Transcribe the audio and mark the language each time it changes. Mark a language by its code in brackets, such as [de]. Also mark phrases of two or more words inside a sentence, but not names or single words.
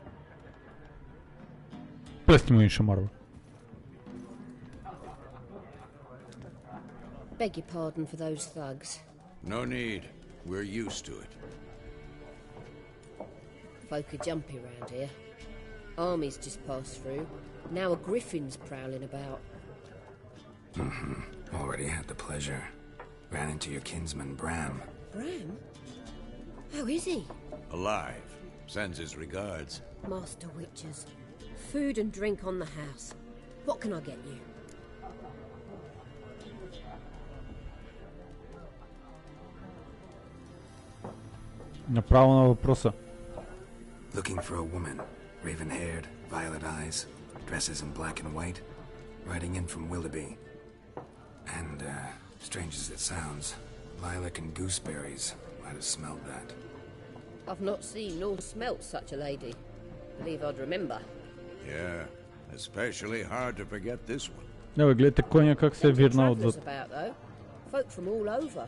[bg] Плести му един шамарва. [en] Beg your pardon for those thugs. No need. We're used to it. Folk are jumpy round here. Armies just passed through. Now a griffin's prowling about. Already had the pleasure. Ran into your kinsman, Bram. Bram? How is he? Alive. Sends his regards. Master witches. Food and drink on the house. What can I get you? [bg] Направо на въпроса. [en] Looking for a woman. Raven-haired, violet eyes. Dresses in black and white. Riding in from Willoughby. And, strange as it sounds, lilac and gooseberries. Might have smelled that. I've not seen nor smelt such a lady. Believe I'd remember. Yeah, Especially hard to forget this one. [bg] Не, бе, гледайте коня как се е вирнал отзад. [en] Folk from all over.